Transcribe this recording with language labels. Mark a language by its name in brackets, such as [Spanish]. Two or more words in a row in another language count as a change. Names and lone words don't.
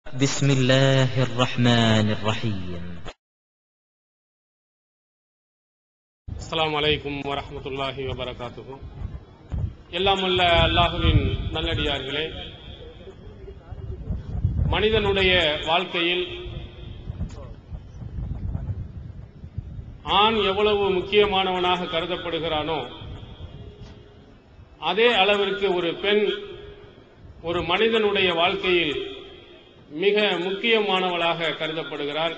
[Arabic] بسم الله الرحمن الرحيم. السلام عليكم ورحمة الله وبركاته. [Tamil] எல்லாம் வல்ல அல்லாஹ்வின் நல்லடியார்களே, மனிதனுடைய வாழ்க்கையில் ஆண் எவ்வளவு முக்கியமானவனாக கருதப்படுகிறானோ அதே அளவிற்கு ஒரு பெண் ஒரு மனிதனுடைய வாழ்க்கையில் மிக முக்கியமானவளாக கருதப்படுகிறார்.